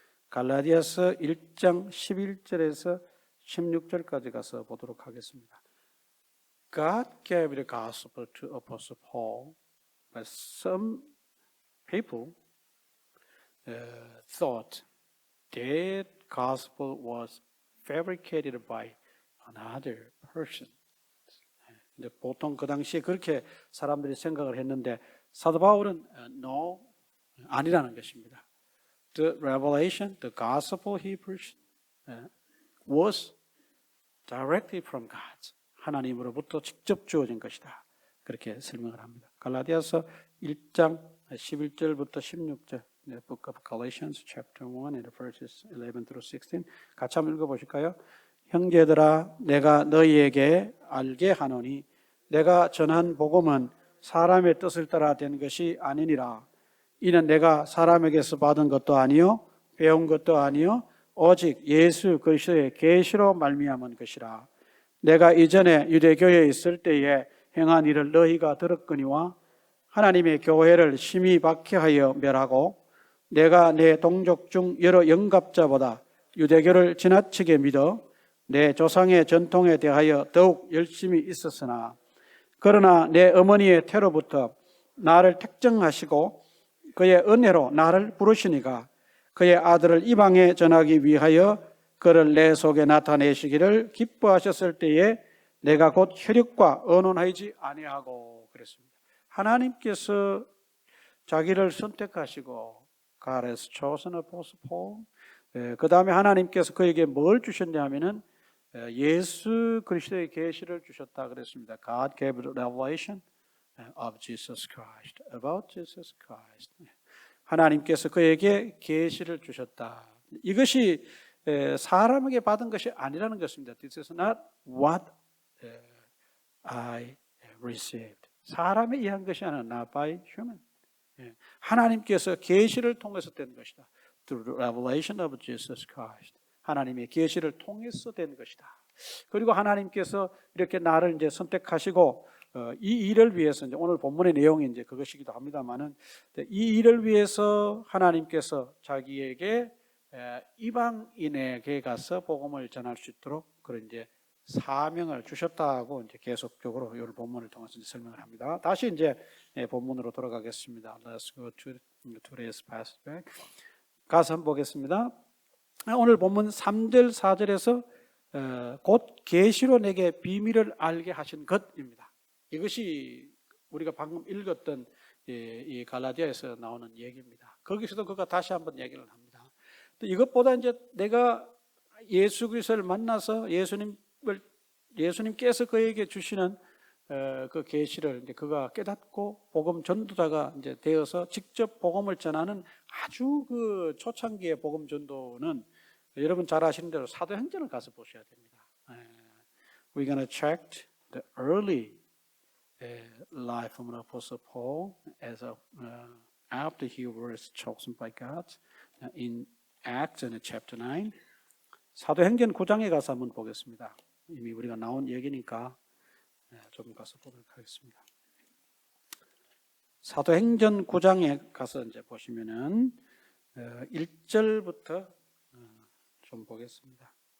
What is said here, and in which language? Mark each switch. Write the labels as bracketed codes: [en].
[ko] 갈라디아서 1장 11절에서 16절까지 가서 보도록 하겠습니다. [en] God gave the gospel to Apostle Paul, but some people thought that gospel was fabricated by another person. [ko] 보통 그 당시에 그렇게 사람들이 생각을 했는데 사도 바울은 no, 아니라는 것입니다. [en] The revelation, the gospel he preached was directly from God. [ko] 하나님으로부터 직접 주어진 것이다. 그렇게 설명을 합니다. 갈라디아서 1장 11절부터 16절, [en] The book of Galatians, chapter 1, and verses 11 through 16. [ko] 같이 한번 읽어보실까요? 형제들아, 내가 너희에게 알게 하노니 내가 전한 복음은 사람의 뜻을 따라 된 것이 아니니라. 이는 내가 사람에게서 받은 것도 아니요 배운 것도 아니요 오직 예수 그리스도의 계시로 말미암은 것이라. 내가 이전에 유대교회에 있을 때에 행한 일을 너희가 들었거니와 하나님의 교회를 심히 박해하여 멸하고 내가 내 동족 중 여러 영갑자보다 유대교를 지나치게 믿어 내 조상의 전통에 대하여 더욱 열심히 있었으나 그러나 내 어머니의 태로부터 나를 택정하시고 그의 은혜로 나를 부르시니가 그의 아들을 이방에 전하기 위하여 그를 내 속에 나타내시기를 기뻐하셨을 때에 내가 곧 혈육과 언론하지 아니하고 그랬습니다. 하나님께서 자기를 선택하시고 [en] God has chosen Apostle Paul. [ko] 그 다음에 하나님께서 그에게 뭘 주셨냐 하면은 예수 그리스도의 계시를 주셨다 그랬습니다. [en] God gave the revelation of Jesus Christ, about Jesus Christ. [ko] 하나님께서 그에게 계시를 주셨다. 이것이 사람에게 받은 것이 아니라는 것입니다. [en] This is not what I received. [ko] 사람에 의한 것이 아니라 [en] not by human. [ko] 하나님께서 계시를 통해서 된 것이다. [en] Through the revelation of Jesus Christ. [ko] 하나님의 계시를 통해서 된 것이다. 그리고 하나님께서 이렇게 나를 이제 선택하시고 이 일을 위해서 이제 오늘 본문의 내용이 이제 그것이기도 합니다만은 이 일을 위해서 하나님께서 자기에게 이방인에게 가서 복음을 전할 수 있도록 그런 이제 사명을 주셨다고 이제 계속적으로 이 본문을 통해서 이제 설명을 합니다. 다시 이제 본문으로 돌아가겠습니다. [en] Let's go to today's passage back. [ko] 가서 한번 보겠습니다. 오늘 본문 3절 4절에서 곧 계시로 내게 비밀을 알게 하신 것입니다. 이것이 우리가 방금 읽었던 이 갈라디아에서 나오는 얘기입니다. 거기서도 그가 다시 한번 얘기를 합니다. 또 이것보다 이제 내가 예수 그리스도를 만나서 예수님께서 그에게 주시는 그 계시를 이제 그가 깨닫고 복음 전도자가 이제 되어서 직접 복음을 전하는 아주 그 초창기의 복음 전도는 여러분 잘 아시는 대로 사도행전을 가서 보셔야 됩니다. [en] We're going to check the early life of Apostle Paul as after he was chosen by God in Acts in chapter 9. [ko] 사도행전 9장에 가서 한번 보겠습니다. 이미 우리가 나온 얘기니까 좀 가서 보도록 하겠습니다. 사도행전 9장에 가서 이제 보시면은 1절부터 좀 보겠습니다.